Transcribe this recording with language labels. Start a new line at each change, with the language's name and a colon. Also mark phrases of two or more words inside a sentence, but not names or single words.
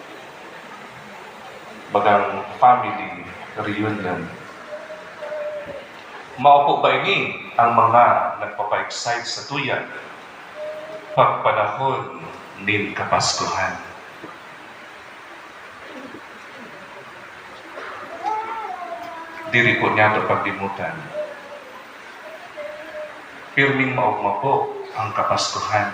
Bikol: Bagang
English: family reunion.
Bikol: Maupo ba ini ang mga nagpapa-excite sa tuyan? pagpanahon nin Kapaskuhan. Diri po niya ito paglimutan. Pirming maugma po ang Kapaskuhan.